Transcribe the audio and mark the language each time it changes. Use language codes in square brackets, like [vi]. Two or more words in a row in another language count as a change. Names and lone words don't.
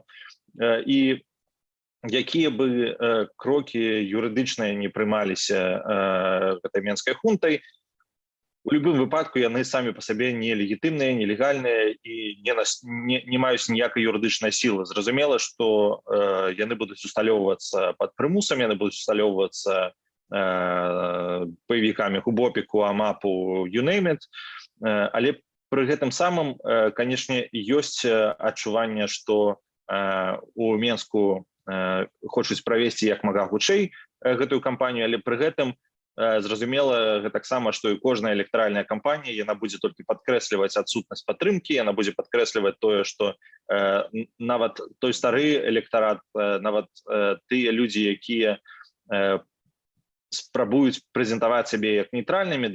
[be] І якія бы крокі юрыдычныя не прымаліся гэтай менскай хунтай, у любым выпадку яны самі па сабе не легітымныя, нелегальныя і не маюць ніякай юрыдычнай сілы. Зразумела, што яны будуць усталёўвацца пад прымусам, яны будуць усталёўвацца баевікамі Хубопіку, Амапу, [en] you name it. [be] Але пры гэтым самым, канешне, ёсць адчуванне, што у Менску хочуць правесці як мага хутчэй гэтую кампанію, але пры гэтым зразумела гэтаксама, што і кожная электаральная кампанія, яна будзе толькі падкрэсліваць адсутнасць падтрымкі, яна будзе падкрэсліваць тое, што нават той стары электарат, нават тыя людзі, якія спрабуюць прэзентаваць сябе як нейтральнымі.